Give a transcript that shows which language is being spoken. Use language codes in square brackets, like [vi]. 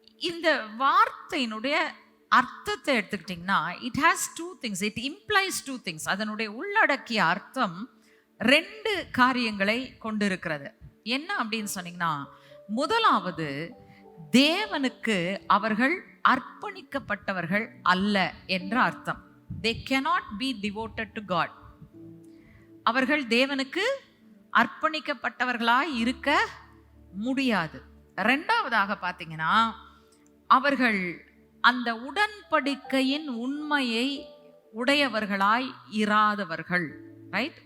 [ta] இந்த வார்த்தையினுடைய அர்த்தத்தை எடுத்துக்கிட்டிங்கன்னா [en] it has two things, [ta] it implies two things. அதனுடைய உள்ளடக்கிய அர்த்தம் 2 காரியங்களை கொண்டிருக்கிறது. என்ன அப்படின்னு சொன்னீங்கன்னா, முதலாவது தேவனுக்கு அவர்கள் அர்ப்பணிக்கப்பட்டவர்கள் அல்ல என்ற அர்த்தம். [en] they cannot be devoted to God. [ta] அவர்கள் தேவனுக்கு அர்ப்பணிக்கப்பட்டவர்களாய் இருக்க முடியாது. 2வதாக பார்த்தீங்கன்னா அவர்கள் அந்த உடன்படிக்கையின் உண்மையை உடையவர்களாய் இராதவர்கள். ரைட்.